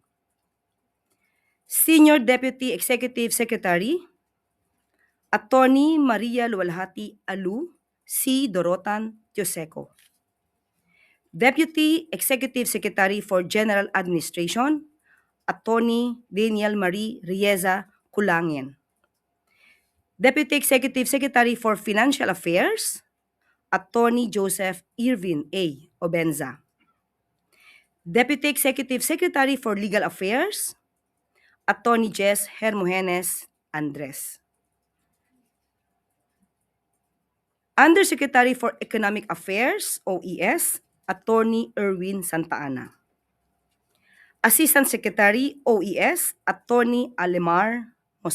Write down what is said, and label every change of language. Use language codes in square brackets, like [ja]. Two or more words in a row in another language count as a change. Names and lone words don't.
[en] Senior Deputy Executive Secretary, Attorney Maria Luwalhati Alu, C. Dorotan Tioseco. Deputy Executive Secretary for General Administration, Attorney Daniel Marie Rieza Kulangin. Deputy Executive Secretary for Financial Affairs, Attorney Joseph Irvin A. Obenza. Deputy Executive Secretary for Legal Affairs, Attorney Jess Hermogenes Andres. Undersecretary for Economic Affairs, OES, Attorney Erwin Santa Ana. Assistant Secretary, OES, Attorney Alemar Mosquito.